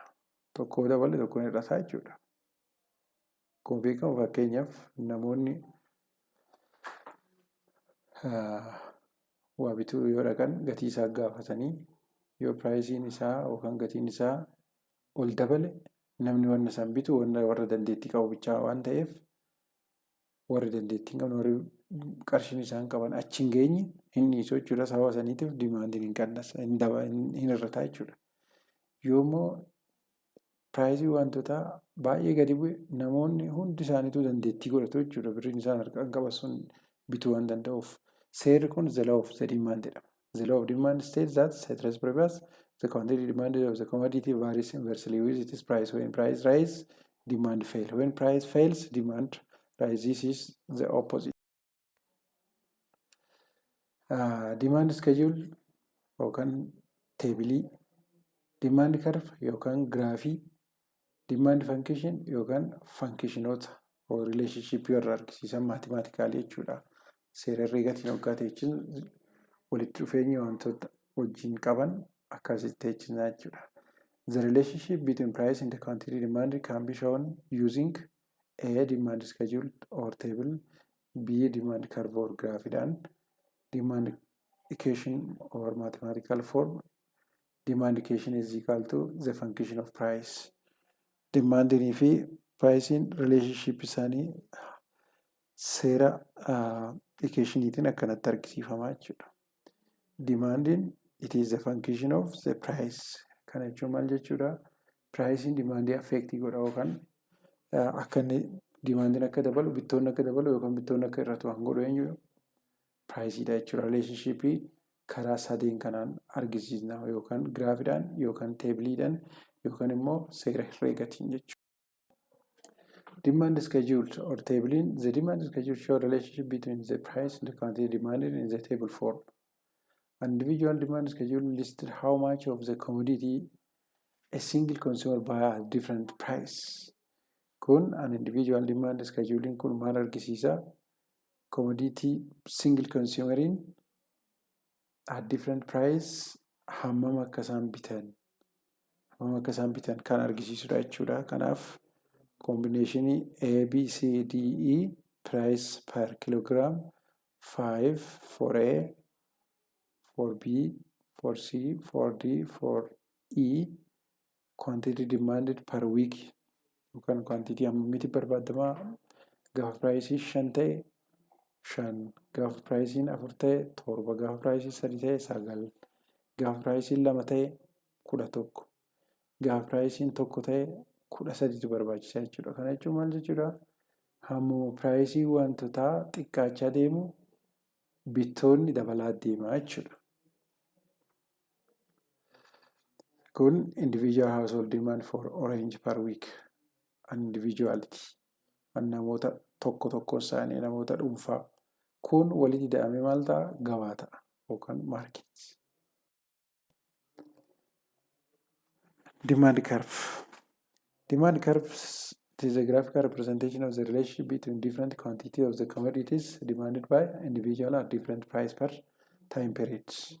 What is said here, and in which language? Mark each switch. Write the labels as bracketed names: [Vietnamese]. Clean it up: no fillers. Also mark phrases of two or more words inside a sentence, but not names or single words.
[Oromo] Tokko dabale tokko hir'ata jechuudha. Kun beekamu fakkeenyaaf namoonni waa bituu yoo dhaqan gatii isaa gaafatanii yoo piraayisiin isaa yookaan gatiin isaa ol dabale namni wanna san bitu warra dandeettii qabu bichaa waan ta'eef warri dandeettii hin qabne warri qarshiin isaan qaban achi hin geenye hin dhiisu jechuudha. Sababa saniitiif dimaandiin hin qannas hin hir'ata jechuudha. yoommoo piraayisii wantoota baay'ee gadi bu'e namoonni hundi isaaniitu dandeettii godhatu jechuudha. Birriin isaan harkaan qaban sun bituu waan danda'uuf. Seerri kun [English] the law of the demand [Oromo] jedhama. [English] The law of demand states that ceteris paribus the quantity demanded of the commodity varies inversely with its price. When price rise, demand fail. When price fails, demand rise. This is the opposite. Demand schedule [Oromo] yookaan teebilii, [English] demand curve [Oromo] yookaan giraafii, [English] demand function [Oromo] yookaan fankishinoota relationship warra argisiisan maatimaatikaali jechuudha. Seera herreegaatiin hoggaate jechuun walitti dhufeenya wantoota wajjin qaban akkasitti jechinaa jechuudha. [English] The relationship between price and the quantity demanded can be shown using A. Demand schedule or table, B. Demand curve or graph, demand equation or mathematical form. Demand equation is equal to the function of price. [Oromo] Demand fi [English] pricing relationship [Oromo] isaanii seera equationiitiin akkanatti argisiifamaa jechuudha. [English] Demanding it is the function of the price. [Oromo] Kana jechuun maal jechuudha? Pricing demandii affectii godha yookaan akka inni demandiin akka dabalu, bittoonni akka dabalu yookaan bittoonni akka irratti waan godhu eenyu piraayisidha jechuudha. Rileeshinshippii karaa sadeen kanaan argisiisna yookaan giraafiidhaan yookaan teebiliidhaan yookaan immoo seera herreegaatiin jechuudha. [English] Demand schedule or tabling. The demand schedule shows relationship between the price and the quantity demanded in the table form. Individual demand schedule listed how much of the commodity a single consumer buy at different price. [Oromo] Kun [English] an individual demand scheduling [Oromo] kun maal argisiisa? [English] Commodity single consumeriin at different price [Oromo] hammam akka isaan bitan kan argisiisudha jechuudha. [English] Kanaaf combinationii A, B, C, D, E price per kilogram 5 for A, for [Oromo] B, for C, for D, for E [English] quantity demanded per week [Oromo] yookaan quantity hammamitti barbaadamaa gaafa piraayisii 5 ta'e 5, gaafa piraayisiin 4 ta'e 7, gaafa piraayisii 3 ta'e 9, gaafa piraayisiin 2 ta'e 11, gaafa piraayisiin 1 ta'e 13tu barbaachisaa jechuudha. Kana jechuun maal jechuudha? Hammuma piraayisii wantootaa xiqqaachaa deemu bittoonni dabalaa deemaa jechuudha. [English] Kun individual household demand for orange per week. Individuality. [Oromo] Namoota tokko isaanii namoota dhuunfaa. Kun walitti hidhamee maal ta'a? Gabaa ta'a yookaan market. [English] Demand curve. Demand curve is a graphical representation of the relationship between different quantities of the commodities demanded by individual at different price per time periods.